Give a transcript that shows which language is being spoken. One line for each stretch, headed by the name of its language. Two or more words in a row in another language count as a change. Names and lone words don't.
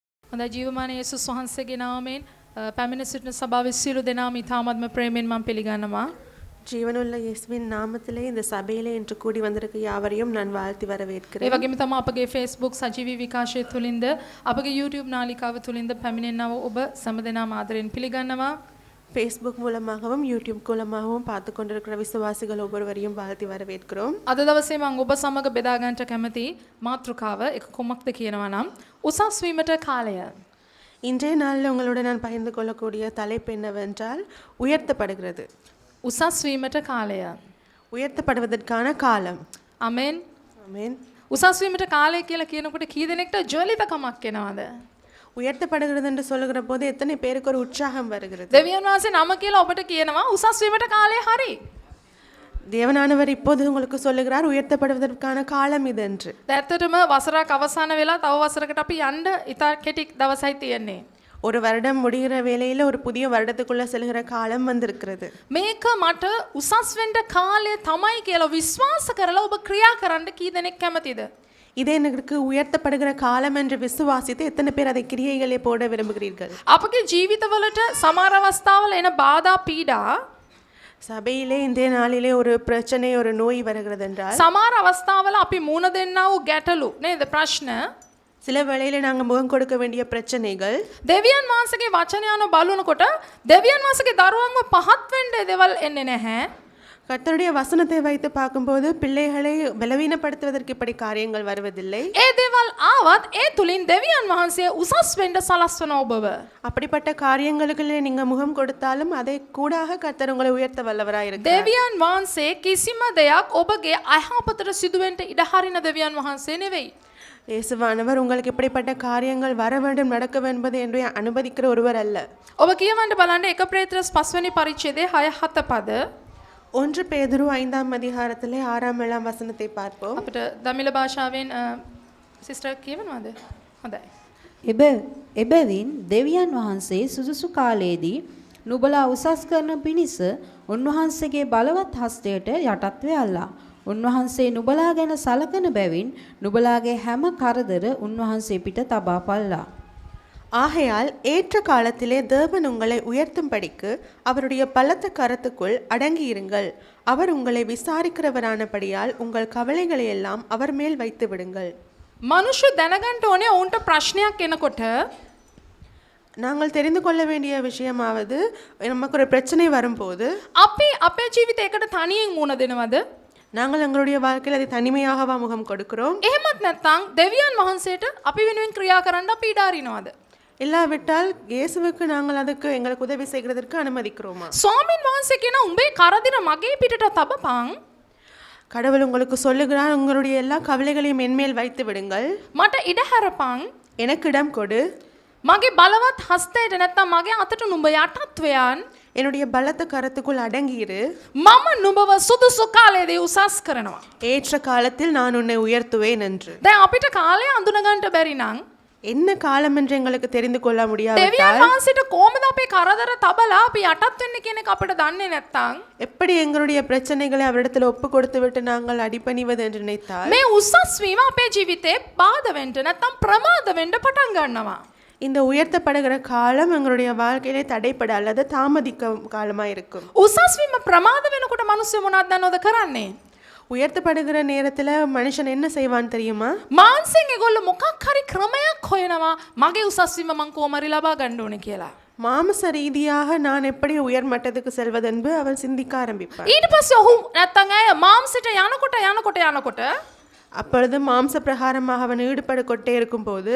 Sinhala: හොඳයි ජීවමාන යේසුස් වහන්සේගේ නාමයෙන් පැමිණ සිටින සභාවේ සියලු දෙනාම ඉතාමත්ම ප්‍රේමෙන් මම පිළිගන්නවා.
Tamil: ஜீவனுள்ள இயேசுவின் நாமத்திலே இந்த சபையிலே இன்று கூடி வந்திருக்க யாவரையும் நான் வாழ்த்தி வரவேற்கிறேன்.
Sinhala: ඒ වගේම තමයි අපගේ Facebook සජීවී විකාශය තුලින්ද අපගේ YouTube නාලිකාව තුලින්ද පැමිණෙනව ඔබ සෑම ආදරෙන් පිළිගන්නවා.
Tamil: Facebook மூலமாகவும் YouTube மூலமாகவும் பார்த்து கொண்டிருக்கிற விசுவாசிகள் ஒவ்வொருவரையும் வாழ்த்தி வரவேற்கிறோம்.
Sinhala: අද දවසේ මම ඔබ සමග බෙදා ගන්නට කැමති මාතෘකාව එක කොමක්ද කියනවා නම් උසස් වීමට කාලය.
Tamil: இன்றைய நாளில் உங்களோட நான் பகிர்ந்து கொள்ளக்கூடிய தலைப்பு என்னவென்றால் உயர்த்தப்படுகிறது.
Sinhala: උසස් වීමට කාලය.
Tamil: உயர்த்தப்படுவதற்கான காலம்.
Sinhala: ආමෙන්.
Tamil: ஆமென்.
Sinhala: උසස් වීමට කාලය කියලා කියනකොට කී දෙනෙක්ට ජොලිතකමක් එනවද?
Tamil: உயர்த்தப்படுகிறது என்று சொல்லுகிற போது எத்தனை பேருக்கு ஒரு உற்சாகம் வருகிறது.
Sinhala: දෙවියන් වහන්සේ නම කියලා ඔබට කියනවා උසස් වීමට කාලය හරි.
Tamil: தேவனானவர் இப்போது உங்களுக்கு சொல்லுகிறார் உயர்த்தப்படுவதற்கான காலம் இது என்று.
Sinhala: ඇත්තටම වසරක් අවසන් වෙලා තව වසරකට අපි යන්න ඉතා කෙටි දවසයි තියෙන්නේ.
Tamil: ஒரு வருடம் முடிகிற வேளையில ஒரு புதிய வருடத்துக்குள்ள செல்கிற காலம் வந்திருக்கிறது.
Sinhala: මේක මට උසස් වෙන්න කාලය තමයි කියලා විශ්වාස කරලා ඔබ ක්‍රියා කරන්න කී දෙනෙක් කැමතිද?
Tamil: இதே எனக்கு உயர்த்தப்படுகிற காலம் என்று விசுவாசித்து எத்தனை பேர் அதை கிரியைகளே போட விரும்புகிறீர்கள்?
Sinhala: අපගේ ජීවිතවලට සමහර අවස්ථාවල එන බාධා පීඩා
Tamil: சபையிலே இந்த நாளிலே ஒரு பிரச்சனை ஒரு நோய் வருகிறது என்றால்
Sinhala: සමහර අවස්ථාවල අපි මුණ දෙන්නා වූ ගැටලු නේද ප්‍රශ්න
Tamil: சில வேளையில நாங்க முகம் கொடுக்க வேண்டிய பிரச்சனைகள்
Sinhala: දෙවියන් වහන්සේගේ වචනය අනුව බලනකොට දෙවියන් වහන්සේගේ දරුවන්ව පහත් වෙන්න දේවල් එන්නේ නැහැ.
Tamil: கர்த்தருடைய வசனத்தை வைத்து பார்க்கும்போது பிள்ளைகளை பலவீனப்படுத்துவதற்கு இப்படி காரியங்கள் வருவதில்லை.
Sinhala: ඒ දේවල් ආවත් ඒ තුලින් දෙවියන් වහන්සේ උසස් වෙන්න සලස්වන ඔබව.
Tamil: அப்படிப்பட்ட காரியங்களுக்குள்ளே நீங்க முகம் கொடுத்தாலும் அதை கூடாக கர்த்தர் உங்களை உயர்த்த வல்லவராய் இருக்கிறார்.
Sinhala: දෙවියන් වහන්සේ කිසිම දෙයක් ඔබගේ අයහපතට සිදුවෙන්න ඉඩ හරින දෙවියන් වහන්සේ නෙවෙයි.
Tamil: இயேசுவானவர் உங்களுக்கு இப்படிப்பட்ட காரியங்கள் வர வேண்டும் நடக்க வேண்டும் என்று அனுமதிக்கிற ஒருவர் அல்ல.
Sinhala: ඔබ කියවන්න බලන්න 1 පේත්‍රස් 5 වෙනි පරිච්ඡේදයේ 6-7 පද.
Tamil: 1 பேதுரு 5ஆம் அதிகாரத்திலே 6ஆம் 7ஆம் வசனத்தை பார்ப்போம்.
Sinhala: අපිට දමිළ භාෂාවෙන් සිස්ටර් කියවනවද? හොඳයි. එබැවින් දෙවියන් වහන්සේ සුදුසු කාලයේදී නුඹලා උසස් කරන පිණිස උන්වහන්සේගේ බලවත් හස්තයට යටත් වෙයල්ලා. උන්වහන්සේ නුඹලා ගැන සලකන බැවින් නුඹලාගේ හැම කරදර උන්වහන්සේ පිට තබා පල්ලා.
Tamil: ஆகையால் ஏற்ற காலத்திலே தேவன் உங்களை உயர்த்தும்படிக்கு அவருடைய பலத்த கரத்துக்குள் அடங்கியிருங்கள். அவர் உங்களை விசாரிக்கிறவரானபடியால் உங்கள் கவலைகளை எல்லாம் அவர் மேல் வைத்து விடுங்கள்.
Sinhala: මනුෂ්‍ය දැනගන්න ඕනේ ඔවුන්ට ප්‍රශ්නයක් එනකොට
Tamil: நாங்கள் தெரிந்து கொள்ள வேண்டிய விஷயமாவது நமக்கு ஒரு பிரச்சனை வரும்போது
Sinhala: අපි අපේ ජීවිතයකට තනියෙන් මුණ දෙනවද?
Tamil: நாங்கள் எங்களுடைய வாழ்க்கையில் அதை தனிமையாகவா முகம் கொடுக்கிறோம்?
Sinhala: එහෙමත් නැත්නම් දෙවියන් වහන්සේට අපි වෙනුවෙන් ක්‍රියා කරන්න අපි ඉඩ අරිනවද?
Tamil: இல்லாவிட்டால் இயேசுவுக்கு நாங்கள் அதுக்கு எங்களுக்கு உதவி செய்கிறதற்கு அனுமதிக்கிறோமா?
Sinhala: ස්වාමින් වහන්සේ කියන උඹේ කරදින මගේ පිටට තබපන්.
Tamil: கடவுள் உங்களுக்கு சொல்லுகிறார் உங்களுடைய எல்லா கவலைகளையும் என்மேல் வைத்து விடுங்கள்.
Sinhala: මට ඉඩ හැරපන්.
Tamil: எனக்கு இடம் கொடு.
Sinhala: මගේ බලවත් හස්තයට නැත්නම් මගේ අතට නුඹ යටත් වෙයන්.
Tamil: என்னுடைய பலத்த கரத்துக்குள் அடங்கியிரு.
Sinhala: මම නුඹව සුදුසු කාලයේදී උසස් කරනවා.
Tamil: ஏற்ற காலத்தில் நான் உன்னை உயர்த்துவேன் என்று.
Sinhala: දැන් අපිට කාලය අඳුන ගන්නට බැරි නම්
Tamil: என்ன காலம் என்று எங்களுக்கு தெரிந்து கொள்ள
Sinhala: දෙවියන්
Tamil: முடியாவிட்டால்
Sinhala: වහන්සේට කොහොමද අපේ කරදර තබලා අපි යටත් වෙන්නේ කියන එක අපිට දන්නේ නැත්නම්
Tamil: எப்படி எங்களுடைய பிரச்சனைகளை அவரிடத்தில் ஒப்பு கொடுத்து விட்டு நாங்கள் அடிபணிவது என்று நினைத்தால்
Sinhala: මේ උසස් වීම අපේ ජීවිතේ බාධා වෙන්න නැත්නම් ප්‍රමාද වෙන්න පටන් ගන්නවා.
Tamil: இந்த உயர்த்தப்படுகிற காலம் எங்களுடைய வாழ்க்கையிலே தடைப்பட அல்லது தாமதிக்க காலமா இருக்கும்.
Sinhala: උසස් වීම ප්‍රමාද වෙනකොට මිනිස්සු මොනවද දන්නවද කරන්නේ?
Tamil: உயர்த்தப்படுகிற நேரத்துல மனுஷன் என்ன செய்வான் தெரியுமா?
Sinhala: මානසික ඒගොල්ලෝ මොකක් හරි ක්‍රමයක් හොයනවා මගේ උසස් වීම මං කොහොමරි ලබා ගන්න ඕනේ කියලා.
Tamil: மாம்ச ரீதியாக நான் எப்படி உயர் மட்டத்துக்கு செல்வதென்பு அவன் சிந்திக்க ஆரம்பிப்பான்.
Sinhala: ඊට පස්සේ ඔහු නැත්නම් අය මාംසයට යනකොට
Tamil: அப்பொழுது மாம்ச பிரகாரமாக அவன் ஈடுபட கொண்டே இருக்கும்போது